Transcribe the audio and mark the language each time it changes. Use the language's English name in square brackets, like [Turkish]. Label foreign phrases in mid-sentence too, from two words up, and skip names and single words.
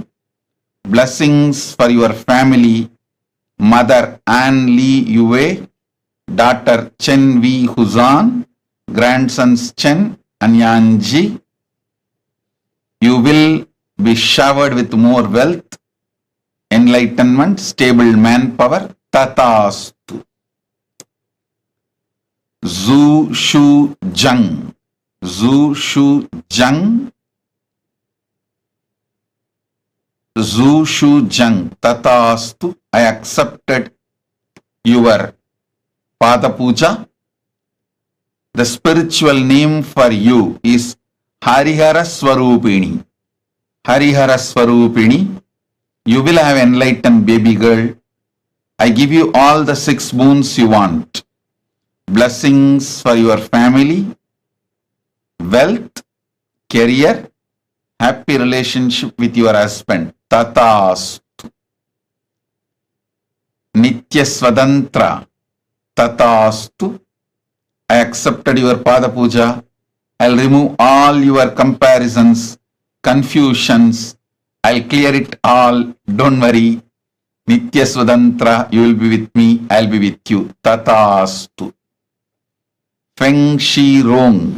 [English] Blessings for your family. Mother Anne Lee Yue, daughter Chen V Huzan, grandsons Chen and Yanji. You will be showered with more wealth, enlightenment, stable manpower. Tatastu. Zhu Shu Jung. Zhu Shu Jung. Zhu Shu Jung. Tatastu. I accepted your [Sanskrit] Pada Puja. [English] The spiritual name for you is Harihara Swarupini. Harihara Swarupini. You will have enlightened baby girl. I give you all the 6 boons you want. Blessings for your family, wealth, career, happy relationship with your husband. Tatastu. Nitya Swatantra. Tatastu. I accepted your [Sanskrit] Pada Puja. [English] I'll remove all your comparisons, confusions. I'll clear it all. Don't worry. Nitya Swatantra. You will be with me. I'll be with you. Tatastu. Feng Shi Rong.